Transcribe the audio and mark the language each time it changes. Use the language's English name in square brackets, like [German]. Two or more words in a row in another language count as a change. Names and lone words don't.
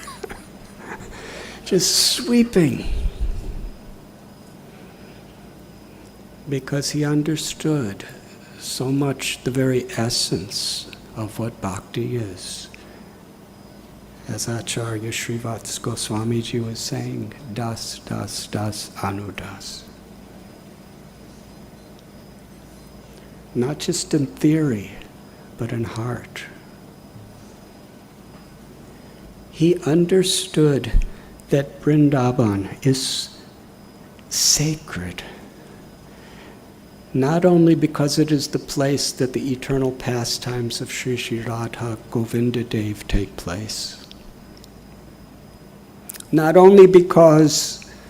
[English] Just sweeping. Because he understood so much the very essence of what bhakti is. As Acharya Srivats Goswami ji was saying, [Hindi] das, das, das, anudas. [English] Not just in theory, but in heart. He understood that Vrindavan is sacred, not only because it is the place that the eternal pastimes of Sri Sri Radha Govinda Dev take place, not only because